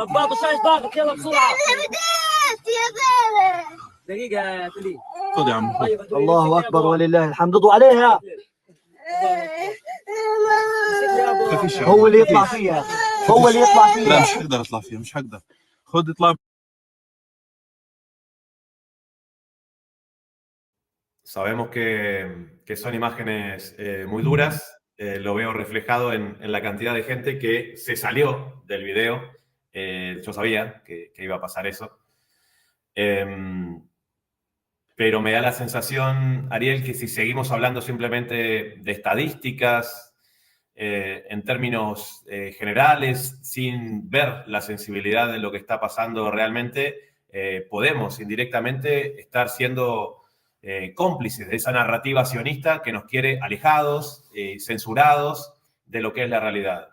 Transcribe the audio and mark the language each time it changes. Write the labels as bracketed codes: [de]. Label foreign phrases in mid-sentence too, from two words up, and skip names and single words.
[ar] رباط وشاش ضاغط يلا بسرعه. دقيقه يا تولين. خذ يا عم. الله اكبر ولله الحمد. ضوا عليها. هو اللي يطلع فيها. لا مش حقدر اطلع فيها. مش حقدر. خذ اطلع. [es] Sabemos que son imágenes muy duras, lo veo reflejado en la cantidad de gente que se salió del video. Yo sabía que iba a pasar eso. Pero me da la sensación, Ariel, que si seguimos hablando simplemente de estadísticas, en términos generales, sin ver la sensibilidad de lo que está pasando realmente, podemos indirectamente estar siendo cómplices de esa narrativa sionista que nos quiere alejados, censurados de lo que es la realidad.